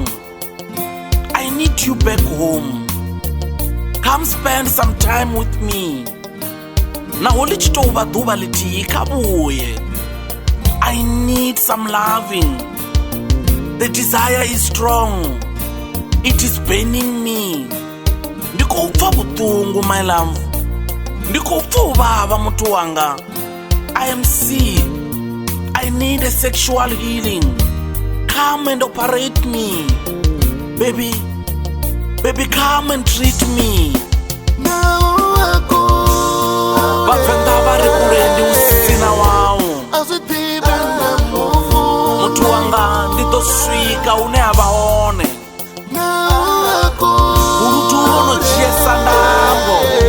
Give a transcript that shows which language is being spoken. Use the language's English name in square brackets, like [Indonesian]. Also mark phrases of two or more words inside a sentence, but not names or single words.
[English] I need you back home. Come spend some time with me. [Venda] Naho li tshi tou vha ḓuvha ḽithihi kha vhuye. [English] I need some loving. The desire is strong. It is burning me. [Venda] Ndi khou pfa vhuṱungu, [English] my love. [Venda] Ndi khou pfa u vhavha muthu wanga. [English] I am sick. I need a sexual healing. Come and operate me. Baby, baby, come and treat me. [Venda] Vhavenḓa vha ri kule ndi u sina wau. Muthu wanga ndi ḓo swika hune ha vha hone. Vhuludu vho no dzhiesa ndango.